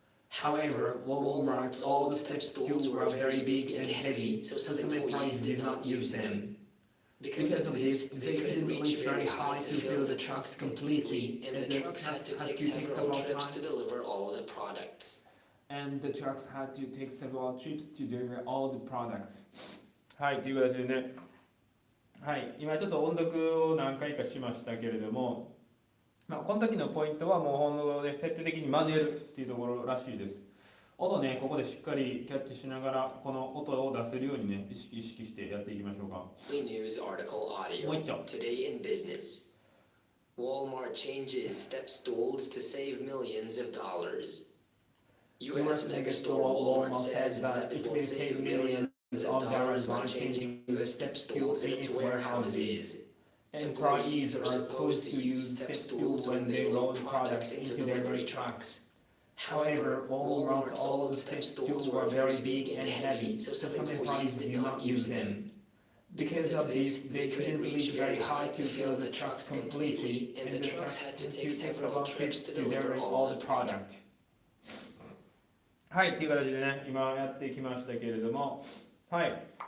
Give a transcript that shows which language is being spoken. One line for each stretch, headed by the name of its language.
English: However, Walmart's old steps tools were very big and heavy, so some employees did not use them. Because of this, they couldn't reach very high to fill the trucks completely, and the trucks had to take several trips to deliver all the products. And the trucks had to take several trips to deliver all the products.
Japanese: はい、という形でね。はい、今ちょっと音読を何回かしましたけれども、この時のポイントはもうほんとね、徹底的に真似るっていうところらしいです。音ね、ここでしっかりキャッチしながら、この音を出せるようにね、意識してやっていきましょうか。
English: News article audio.
Japanese: もう一丁。
English: Today in business. Walmart changes steps tools to save millions of dollars. US megastore Walmart says that it will save millions of dollars by changing the steps tools in its warehouses. Employees are supposed to use steps tools when they load products into delivery trucks. However, Walmart's old steps tools were very big and heavy, so some employees did not use them. Because of this, they couldn't reach very high to fill the trucks completely, and the trucks had to take several trips to deliver all the product.
Japanese: はい、という形でね、今やってきましたけれども、はい。